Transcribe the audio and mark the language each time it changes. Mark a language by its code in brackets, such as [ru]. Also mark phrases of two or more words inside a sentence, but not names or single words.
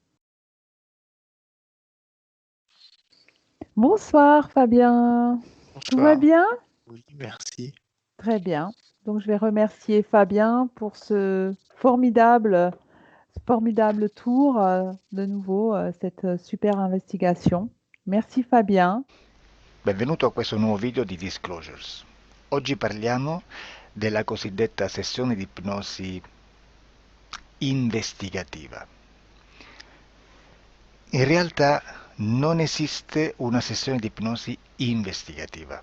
[fr] Bonsoir Fabien, tout va Bonsoir. bien? Oui, merci. Très bien. Donc je vais remercier Fabien pour formidable tour, de nouveau, cette super investigation. Merci Fabien. [it] Benvenuto a questo nuovo video di Disclosures. Oggi parliamo della cosiddetta sessione di ipnosi investigativa. In realtà non esiste una sessione di ipnosi investigativa.